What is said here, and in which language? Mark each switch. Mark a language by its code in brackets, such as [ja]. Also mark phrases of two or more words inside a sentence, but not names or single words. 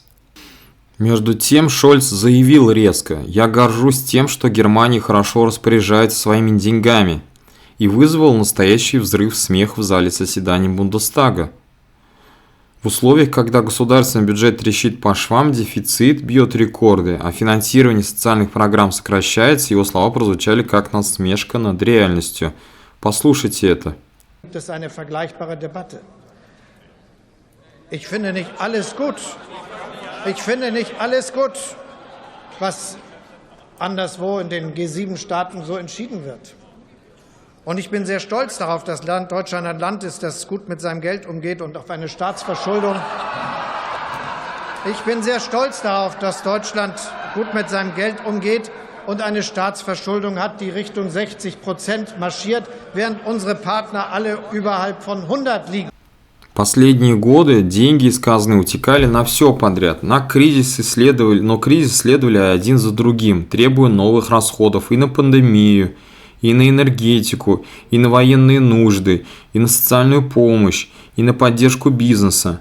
[ru] Между тем Шольц заявил резко: «Я горжусь тем, что Германия хорошо распоряжается своими деньгами», и вызвал настоящий взрыв смеха в зале заседаний Бундестага. В условиях, когда государственный бюджет трещит по швам, дефицит бьет рекорды, а финансирование социальных программ сокращается, его слова прозвучали как насмешка над реальностью. Послушайте это. [de] Gibt es eine vergleichbare Debatte? Ich finde nicht alles gut. Ich finde nicht alles gut, was anderswo in den G7-Staaten so entschieden wird. Und ich bin sehr stolz darauf, dass Deutschland ein Land ist, das gut mit seinem Geld umgeht und auf eine Staatsverschuldung. Ich bin sehr stolz darauf, dass Deutschland gut mit seinem Geld umgeht und eine Staatsverschuldung hat, die Richtung 60% marschiert, während unsere Partner alle überhalb von 100 liegen. [ru] Последние годы деньги из казны утекали на все подряд, но кризис следовали один за другим, требуя новых расходов и на пандемию, и на энергетику, и на военные нужды, и на социальную помощь, и на поддержку бизнеса.